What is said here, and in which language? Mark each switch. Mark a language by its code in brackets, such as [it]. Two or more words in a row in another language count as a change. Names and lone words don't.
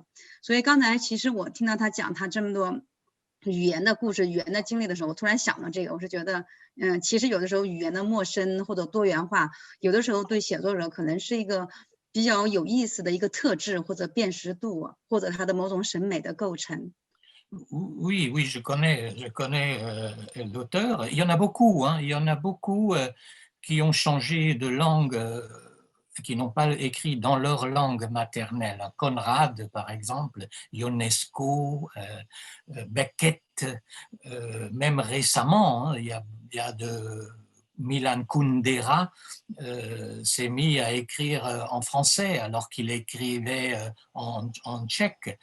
[zh] 所以刚才其实我听到他讲他这么多语言的故事、语言的经历的时候，我突然想到这个，我是觉得其实有的时候语言的陌生或者多元化，有的时候对写作者可能是一个比较有意思的一个特质或者辨识度，或者他的某种审美的构成。 [fr] Oui, oui, je connais l'auteur. Il y en a beaucoup, hein, il y en a beaucoup qui ont changé de langue, qui n'ont pas écrit dans leur langue maternelle. Conrad, par exemple, Ionesco, Beckett, même récemment, hein, il y a de Milan Kundera s'est mis à écrire en français alors qu'il écrivait en tchèque.